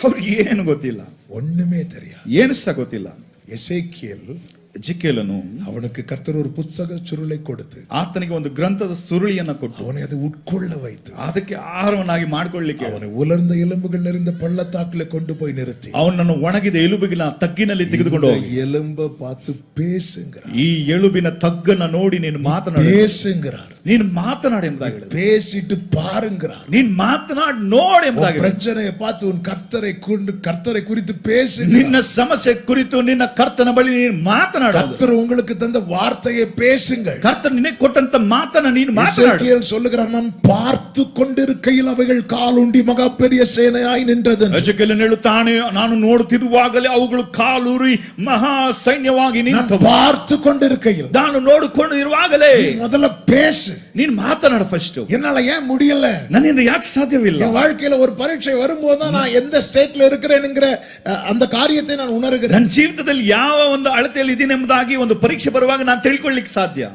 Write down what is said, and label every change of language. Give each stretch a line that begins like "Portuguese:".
Kannada: ಅವ್ರಿಗೆ ಏನು ಗೊತ್ತಿಲ್ಲ,
Tamil: ஒண்ணுமே தெரியாது.
Kannada: ಏನು ಸಹ ಗೊತ್ತಿಲ್ಲ.
Tamil: எசேக்கியேல்
Kannada: ಎಜೆಕೇಲನು
Tamil: அவனுக்கு கர்த்தர் ஒரு புத்தக சுருளை கொடுத்து
Kannada: ಆತನಿಗೆ ಒಂದು ಗ್ರಂಥದ ಸುರುಳಿಯನ್ನ ಕೊಟ್ಟು
Tamil: அவனை அதை உட்கொள்ள வைத்து
Kannada: ಅದಕ್ಕೆ ಆಹಾರವನ್ನಾಗಿ ಮಾಡಿಕೊಳ್ಳಿಕ್ಕೆ
Tamil: அவனை உலர்ந்த எலும்புகள் நிறைந்த பள்ளத்தாக்குல கொண்டு போய் நிறுத்தி
Kannada: ಅವನನ್ನು ಒಣಗಿದ ಎಲುಬಿನ ತಗ್ಗಿನಲ್ಲಿ ತೆಗೆದುಕೊಂಡು ಹೋಗಿ
Tamil: எலும்ப பார்த்து பேசுங்கிறார்.
Kannada: ಈ ಎಲುಬಿನ ತಗ್ಗನ್ನ ನೋಡಿ ನೀನು ಮಾತನಾಡಿ
Tamil: பேசுங்கிறார்.
Kannada: ನೀನು ಮಾತನಾಡು ಎಂಬುದಾಗಿ ಹೇಳಿದ್ರು.
Tamil: பேசிட்டு பாருங்கிறார்.
Kannada: ನೀನ್ ಮಾತನಾಡಿ ನೋಡು ಎಂಬುದಾಗಿ ಹೇಳಿದ್ರು.
Tamil: பிரச்சனையை பார்த்து உன் கர்த்தரை குறித்து பேசு.
Kannada: ನಿನ್ನ ಸಮಸ್ಯೆ ಕುರಿತು ನಿನ್ನ ಕರ್ತನ ಬಳಿ ನೀನು ಮಾತನಾಡು.
Tamil: கர்த்தர் உங்களுக்கு தந்த வார்த்தையை பேசுங்கள்.
Kannada: ಕರ್ತನ ನಿನಗೆ ಕೊಟ್ಟಂತ ಮಾತನ್ನ ನೀನು ಮಾತನಾಡು.
Tamil: எசேக்கியேல் சொல்லுகிறார், நான் பார்த்து கொண்டிருக்கையில் அவைகள் காலுண்டி மகா பெரிய சேனையாய் நின்றது.
Kannada: ಎಜೆಕೇಲನು ಹೇಳುತ್ತಾನೆ, ನಾನು ನೋಡುತ್ತಿರುವಾಗಲೇ ಅವುಗಳು ಕಾಲೂರಿ ಮಹಾ ಸೈನ್ಯವಾಗಿ ನಿಂತವು.
Tamil: பார்த்து கொண்டிருக்கையில்,
Kannada: ನಾನು ನೋಡಿಕೊಂಡು ಇರುವಾಗಲೇ
Tamil: முதல்ல பேசு.
Kannada: ನೀನು ಮಾತನಾಡು ಫಸ್ಟ್.
Tamil: என்னால ஏன் முடியல?
Kannada: ನನ್ನಿಂದ ಯಾಕೆ ಸಾಧ್ಯವಿಲ್ಲ?
Tamil: என் வாழ்க்கையில ஒரு பரீட்சை வரும்போது தான் நான் எந்த ஸ்டேட்ல இருக்கிறேன்ங்கிற அந்த காரியத்தை நான் உணர்கிறேன்.
Kannada: ನನ್ನ ಜೀವಿತದಲ್ಲಿ ಯಾವ ಒಂದು ಅಳತೆಯಲ್ಲಿ ಇದೀನಿ ಎಂಬುದಾಗಿ ಒಂದು ಪರೀಕ್ಷೆ ಬರುವಾಗ ನಾನು ತಿಳ್ಕೊಳ್ಳಿಕ್ಕೆ ಸಾಧ್ಯ.